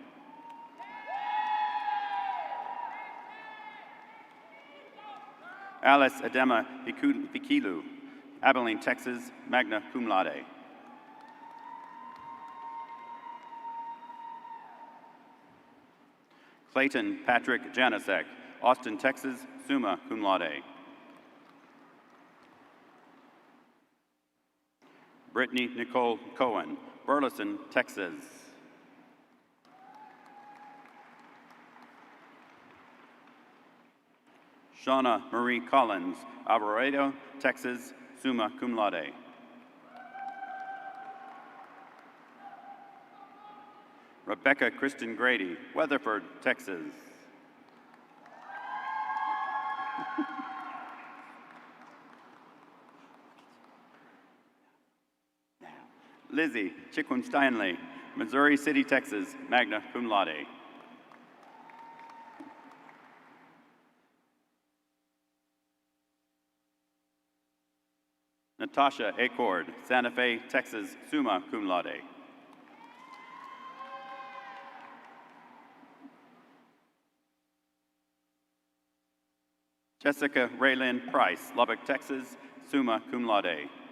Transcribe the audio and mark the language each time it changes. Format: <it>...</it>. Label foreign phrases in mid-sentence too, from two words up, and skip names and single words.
<en>Alice Adema Pikilu, Abilene, Texas,</en> <la>magna cum laude.</la> <en>Clayton Patrick Janasek, Austin, Texas,</en> <la>summa cum laude.</la> <en>Brittany Nicole Cohen, Burleson, Texas. Shauna Marie Collins, Alvarado, Texas,</en> <la>summa cum laude.</la> <en>Rebecca Kristen Grady, Weatherford, Texas. Lizzie Chiquin Steinley, Missouri City, Texas,</en> <la>magna cum laude.</la> <en>Natasha Acord, Santa Fe, Texas,</en> <la>summa cum laude.</la> <en>Jessica Raylyn Price, Lubbock, Texas,</en> <la>summa cum laude.</la>